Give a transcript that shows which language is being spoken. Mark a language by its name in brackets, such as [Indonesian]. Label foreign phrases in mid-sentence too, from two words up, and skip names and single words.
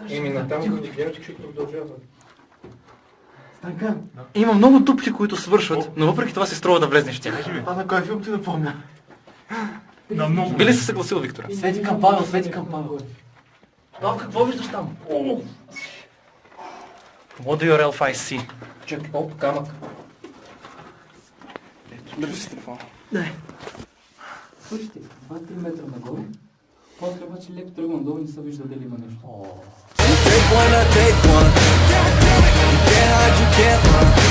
[Bulgarian] Еми натам като гледаш, че продължава. Станка, има много дупки, които свършват, но въпреки това си струва да влезнеш в тях. Това на кой филм ти напомня? На много. Би ли се съгласил, Виктора? Свети към Павел, свети към Павел. Павел, какво виждаш там? [English] What do your elf eyes see? [Bulgarian] Чакай, оп, камък. Държи си телефона. Слушайте, 2-3 метра нагоре, после обаче леко тръгвам долу и не се вижда дали има нещо. [English] You take one, I take one. You can't hide, you can't run.